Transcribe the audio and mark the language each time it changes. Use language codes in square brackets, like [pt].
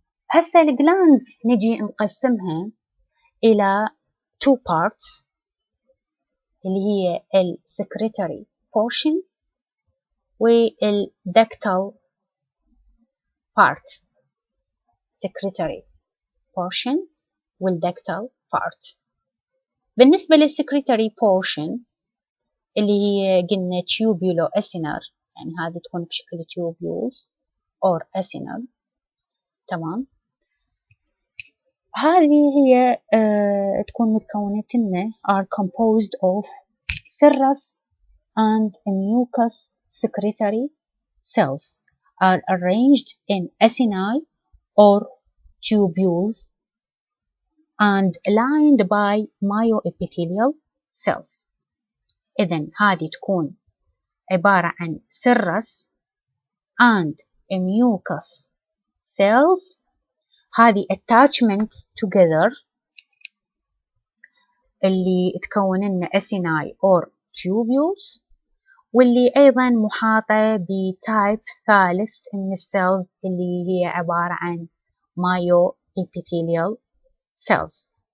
[ar] هسه الجلاندز نجي نقسمها إلى [en] two parts [ar] اللي هي السكريتري portion والductal part. [en] secretory portion والductal part. [ar] بالنسبة للسكريتري portion اللي هي قلنا tubulo acinar، يعني هذه تكون بشكل tubules، [en] or acinar. تمام. [ar] هذه هي تكون متكونة لنا [en] are composed of serous and mucous secretory cells are arranged in acini or tubules and lined by myoepithelial cells. [ar] إذن هذه تكون عبارة عن [en] serous and mucous cells. [ar] هذه [en] attachment together [ar] اللي تكون لنا [en] acini or tubules، [ar] واللي أيضا محاطة بتايب ثالث من السيلز اللي هي عبارة عن myoepithelial cells.